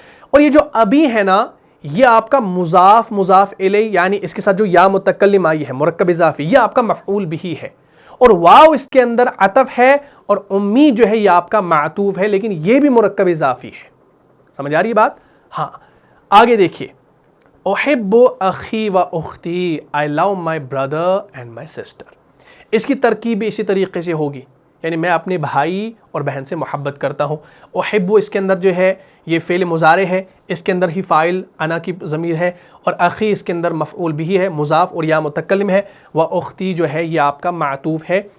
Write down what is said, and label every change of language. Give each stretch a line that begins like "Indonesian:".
Urdu: اور یہ جو ابھی ہے نا یہ آپ کا مضاف مضاف الیہ، یعنی اس کے ساتھ جو یا متکلم آئی ہے مرکب اضافی، یہ آپ کا مفعول بھی ہے. اور واو اس کے اندر عطف ہے، اور امی جو ہے یہ آپ کا معطوف ہے لیکن یہ بھی مرکب اضافی ہے. سمجھ آ رہی بات؟ ہاں. آگے دیکھیے،
Arabic: احب اخی و اختی،
English: I love my brother and my sister.
Urdu: اس کی ترکیب اسی طریقے سے ہوگی، یعنی میں اپنے بھائی اور بہن سے محبت کرتا ہوں. احب اس کے اندر جو ہے یہ فعل مضارع ہے، اس کے اندر ہی فاعل انا کی ضمیر ہے، اور اخی اس کے اندر مفعول بھی ہے، مضاف اور یا متکلم ہے، و اختی جو ہے یہ آپ کا معطوف ہے.